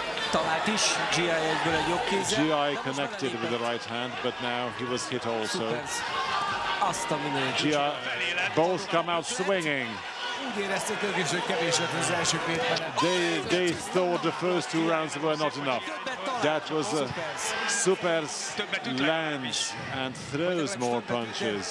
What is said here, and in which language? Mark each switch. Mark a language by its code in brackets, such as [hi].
[hu] Talált is, GI egyből egy jobb kézzel. [en] GI connected with the right hand, but now he was hit also. [hu] Azt a minőt. [en] GI both come out swinging. [hu] Úgy érezték ők is, hogy kevés lett az első két menet. [en] They thought the first two rounds were not enough. That was Superz lands and throws more punches.